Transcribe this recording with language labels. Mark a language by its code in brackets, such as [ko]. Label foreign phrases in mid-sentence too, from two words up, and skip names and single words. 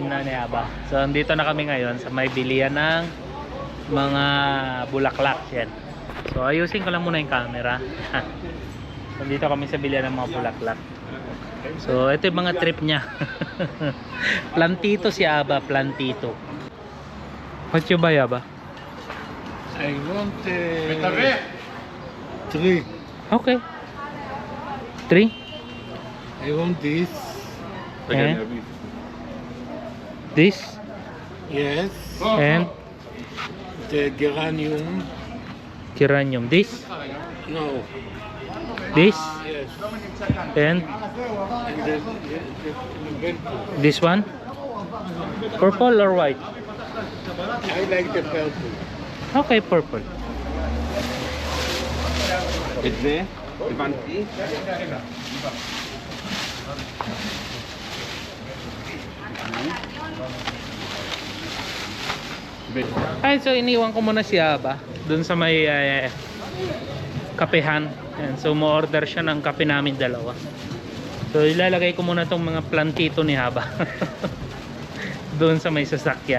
[tl] na ni Aba, so andito na kami ngayon sa may bilihan ng mga bulaklak. Yan. So ayusin ko lang muna yung camera. Nandito kami sa bilihan ng mga bulaklak. So ito yung mga trip niya. Plantito si Aba, plantito. [en] What you buy, Aba? I want 3. Okay. 3? I want this. And this? Yes. And The geranium. geranium. This? No. This? Yes. And And the purple. this one? Purple or white? I like the purple. Okay, purple. [he] את זה, הבנתי. [tl] Ay, so iniwan ko muna si Aba dun sa may kapehan. Ayan, so mo-order siya ng kape namin dalawa. So ilalagay ko muna tong mga plantito ni Aba dun sa may sasakyan.